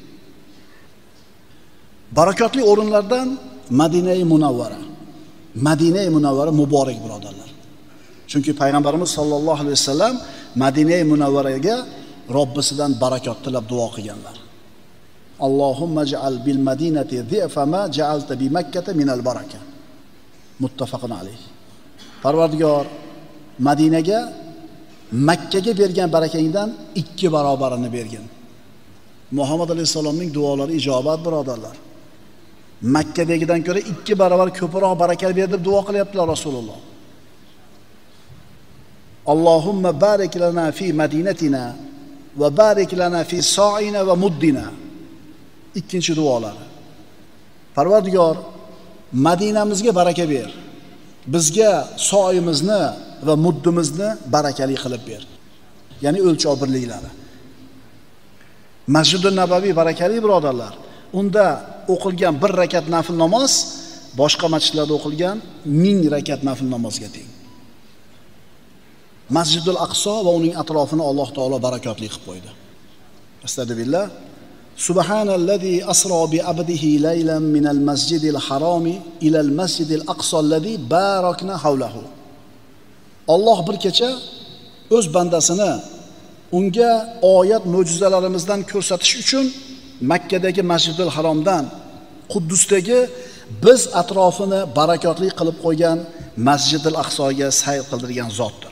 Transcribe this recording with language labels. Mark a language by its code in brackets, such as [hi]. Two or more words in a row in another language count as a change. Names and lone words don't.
[uz] Barakotli o'rinlardan Madina-i Munawvara. Madina-i Munawvara muborak birodarlar. Chunki payg'ambarimiz [ar] صلى الله عليه وسلم [uz] Madina-i Munawvaraga Robbisidan barakot tilab duo qilganlar. [ar] اللهم اجعل بالمدينة ضعف ما جعلت بمكة من البركة. متفق عليه. [uz] Parvardigor, Madinaga Makkaga bergan barakangdan 2 barobarini bergin. Muhammad alayhisolamning duolari ijobat birodarlar. Makkadagidan ko'ra 2 barobar ko'proq baraka berdi deb duo qilyaptilar Rasululloh. [ar] اللهم بارك لنا في مدينتنا وبارك لنا في صاعنا ومدنا. [uz] Ikkinchi duolari. Parvardigor, Madinamizga baraka ber. Bizga so'yimizni va muddimizni barakali qilib ber. Ya'ni o'lchov birliklari. Masjidun Nabaviy barakali birodarlar. Unda o'qilgan 1 rakat nafil namoz boshqa masjidlarda o'qilgan 1000 rakat nafil namozga teng. Masjidul Aqso va uning atrofini Alloh taolo barakotli qilib qo'ydi. Astagfirullah. [ar] سبحان الذي أسرى بعبده ليلا من المسجد الحرام إلى المسجد الأقصى الذي باركنا حوله. [uz] Alloh bir kecha o'z bandasini unga oyat mo'jizalarimizdan ko'rsatish uchun Makkadagi Masjidul Haromdan Quddusdagi biz atrofini barakotli qilib qo'ygan Masjidul Aqsoga sayr qildirgan zotdir.